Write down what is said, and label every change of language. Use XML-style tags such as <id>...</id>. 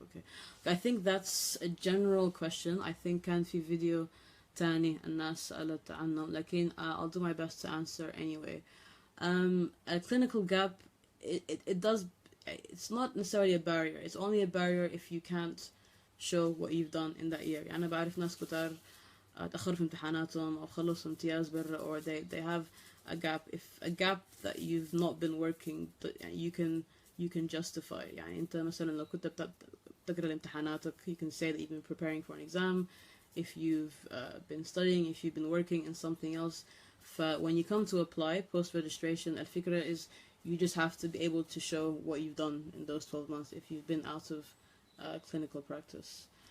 <en>Okay, I think that's a general question. I think</en> <ar>كان في فيديو تاني الناس سألت عنه, لكن</ar> <en>I'll do my best to answer anyway. A clinical gap, it does, it's not necessarily a barrier. It's only a barrier if you can't show what you've done in that year.</en> <ar>أنا بعرف ناس كتار تأخروا في امتحاناتهم أو خلصوا امتياز برا,</ar> <en>or they have a gap. If a gap that you've not been working, you can justify.</en> <ar>يعني أنت مثلا لو كنت بتقرأ الامتحاناتك,</ar> <en>you can say that you've been preparing for an exam. If you've been studying, if you've been working in something else. When you come to apply post-registration,</en> <ar>الفكرة</ar> <en>is you just have to be able to show what you've done in those 12 months if you've been out of clinical practice.</en>